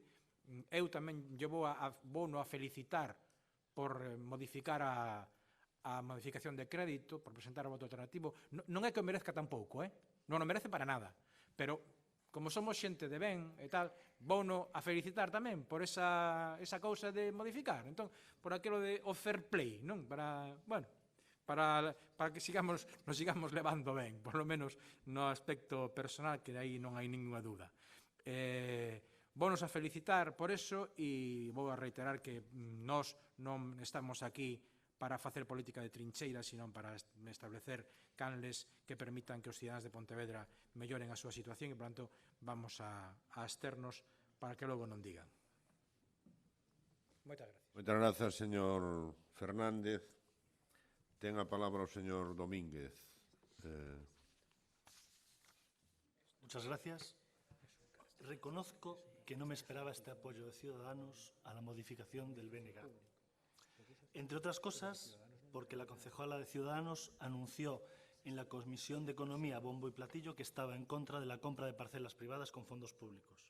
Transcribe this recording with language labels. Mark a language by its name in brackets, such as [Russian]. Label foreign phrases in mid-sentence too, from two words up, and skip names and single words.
[Galician] Eu tamén vou a felicitar por modificar a modificación de crédito, por presentar o voto alternativo. Non é que o merezca tampouco, non o merece para nada, pero como somos xente de ben e tal, vouno a felicitar tamén por esa cousa de modificar. Entón, por aquilo de o [English] fair play, [Galician] non? Para que nos sigamos levando ben, [Spanish] por lo menos [Galician] no aspecto personal, que aí non hai ninguna dúda. Vounos a felicitar por eso e vou a reiterar que nós non estamos aquí para facer política de trincheira, sino para establecer canles que permitan que os cidadáns de Pontevedra melloren a súa situación e, por tanto, vamos a absternos para que logo non digan. Moitas gracias. Moitas grazas, señor Fernández. Ten a palabra o señor Domínguez. [Spanish] Muchas gracias. Reconozco que no me esperaba este apoyo de Ciudadanos a la modificación del BNG. Entre otras cosas, porque la concejala de Ciudadanos anunció en la Comisión de Economía bombo y platillo que estaba en contra de la compra de parcelas privadas con fondos públicos.